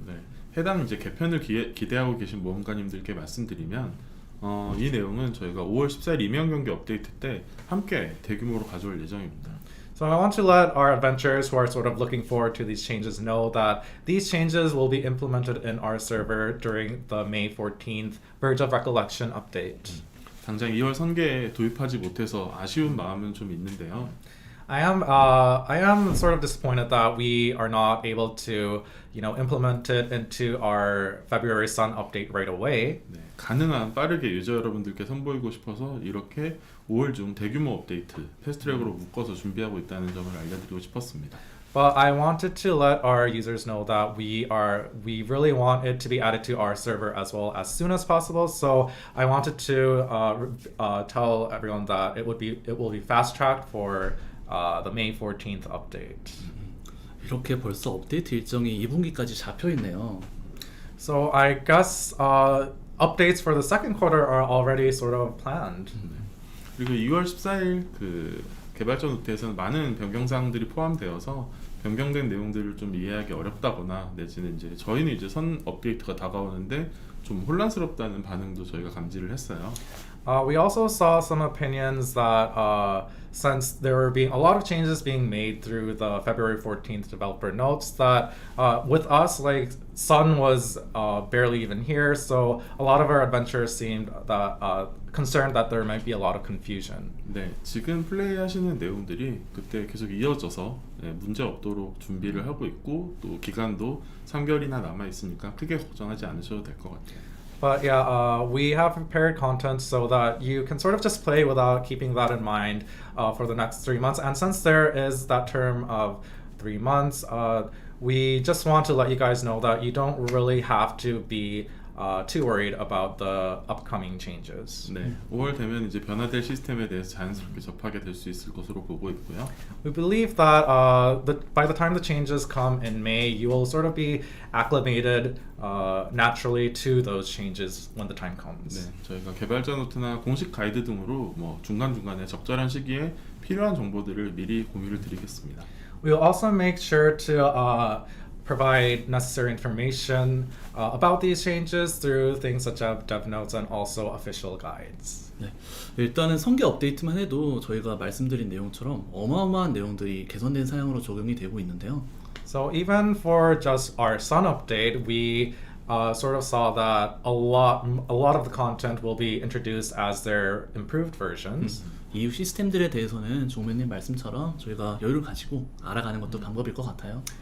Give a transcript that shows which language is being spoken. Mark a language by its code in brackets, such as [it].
[ko] 네, 해당 이제 개편을 기대하고 계신 모험가님들께 말씀드리면 이 내용은 저희가 5월 14일 이면 경기 업데이트 때 함께 대규모로 가져올 예정입니다. [en] So I want to let our adventurers who are sort of looking forward to these changes know that these changes will be implemented in our server during the May 14th Verge of Recollection update. [ko] 당장 2월 선계에 도입하지 못해서 아쉬운 마음은 좀 있는데요. [en] I am sort of disappointed that we are not able to, implement it into our February Sun update right away. [ko] 네, 가능한 빠르게 유저 여러분들께 선보이고 싶어서 이렇게 5월 중 대규모 업데이트 패스트트랙으로 묶어서 준비하고 있다는 점을 알려드리고 싶었습니다. [en] But I wanted to let our users know that we really want it to be added to our server as well as soon as possible. So I wanted to tell everyone that it will be fast tracked for the May 14th update. [ko] 이렇게 벌써 업데이트 일정이 2분기까지 잡혀 있네요. [en] So I guess updates for the second quarter are already sort of planned. [ko] 그리고 2월 14일 그 개발자 노트에서는 많은 변경사항들이 포함되어서 변경된 내용들을 좀 이해하기 어렵다거나 내지는 이제 저희는 이제 선 업데이트가 다가오는데 좀 혼란스럽다는 반응도 저희가 감지를 했어요. [en] We also saw some opinions that since there were being a lot of changes being made through the February 14th developer notes, that with us, like Sun was barely even here, so a lot of our adventurers seemed that concerned that there might be a lot of confusion. [ko] 네, 지금 플레이하시는 내용들이 그때 계속 이어져서 문제 없도록 준비를 하고 있고 또 기간도 3개월이나 남아 있으니까 크게 걱정하지 않으셔도 될 것 같아요. [en] But yeah, we have prepared content so that you can sort of just play without keeping that in mind for the next 3 months. And since there is that term of 3 months, we just want to let you guys know that you don't really have to be too worried about the upcoming changes. [ko] 네, 5월 되면 이제 변화될 시스템에 대해서 자연스럽게 접하게 될 수 있을 것으로 보고 있고요. [en] We believe that by the time the changes come in May, you will sort of be acclimated naturally to those changes when the time comes. [ko] 네, 저희가 개발자 노트나 공식 가이드 등으로 뭐 중간중간에 적절한 시기에 필요한 정보들을 미리 공유를 드리겠습니다. [en] We will also make sure to provide necessary information about these changes through things such as dev notes and also official guides. [ko] 네, 일단은 선계 업데이트만 해도 저희가 말씀드린 내용처럼 어마어마한 내용들이 개선된 사양으로 적용이 되고 있는데요. [en] So even for just our Sun update, we sort of saw that a lot of the content will be introduced as their improved versions. [ko] 이후 시스템들에 대해서는 종면님 말씀처럼 저희가 여유를 가지고 알아가는 것도 방법일 것 같아요.